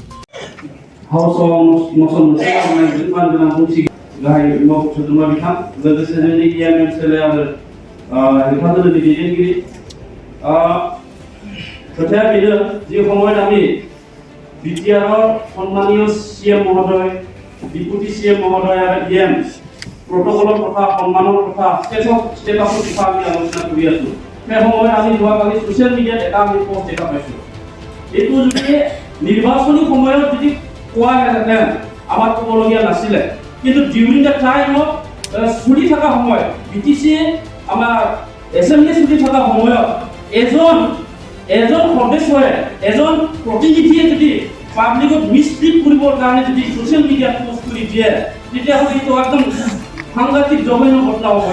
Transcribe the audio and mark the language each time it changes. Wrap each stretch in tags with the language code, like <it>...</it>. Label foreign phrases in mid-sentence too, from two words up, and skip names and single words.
<brx>हाउसआव मसन मोनसे खालामनायजों मानगोनां बुंथि गाहाय मावफुं सोद्रोमा बिथां लोगोसे जोंनि MCLA आरो हेफाजाबनि दैदेनगिरि खोथाया बेनो जि समय दाबि BTR सम्मानीय CM महोदय डिपुटी CM महोदय आरो EM</brx> <as>प्रोटोकলৰ কথা সন্মানৰ কথা ষ্টেটাছৰ কথা আমি আলোচনা কৰি আছো। সেই সময়ত আমি যোৱাকালি</as> <en>social media</en> <as>এটা আমি পষ্ট দেখা পাইছো। এইটো যদি নিৰ্বাচনী সময়ত যদি কোৱা হেঁতেন আমাৰ ক'বলগীয়া নাছিলে কিন্তু</as> <en>during the time of</en> <as>চুৰি থকা সময়ত BTC আমাৰ এছেম্বলি চুৰি থকা সময়ত এজন সদস্যই এজন প্ৰতিনিধিয়ে যদি পাব্লিকত মিছলিড কৰিবৰ কাৰণে যদি</as> <en>social media</en> <as>পষ্ট কৰি দিয়ে তেতিয়াহ'লে এইটো একদম সাংঘাতিক জঘন্য ঘটনা হ'ব।</as>